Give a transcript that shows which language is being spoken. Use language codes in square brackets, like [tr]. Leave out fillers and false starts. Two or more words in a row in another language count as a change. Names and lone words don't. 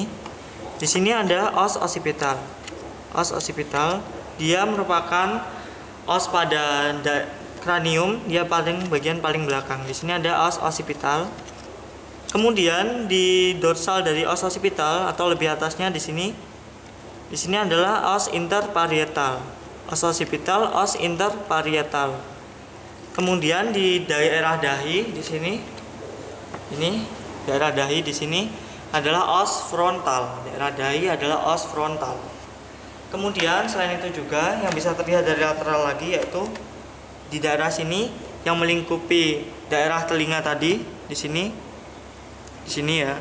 [id] Di sini ada os occipital. Os occipital, dia merupakan os pada kranium, dia bagian paling belakang. Di sini ada os occipital. Kemudian di dorsal dari os occipital atau lebih atasnya di sini. Di sini adalah os interparietal, os occipital, os interparietal. Kemudian di daerah dahi di sini, ini daerah dahi di sini adalah os frontal. Daerah dahi adalah os frontal. Kemudian selain itu juga yang bisa terlihat dari lateral lagi yaitu di daerah sini yang melingkupi daerah telinga tadi di sini ya.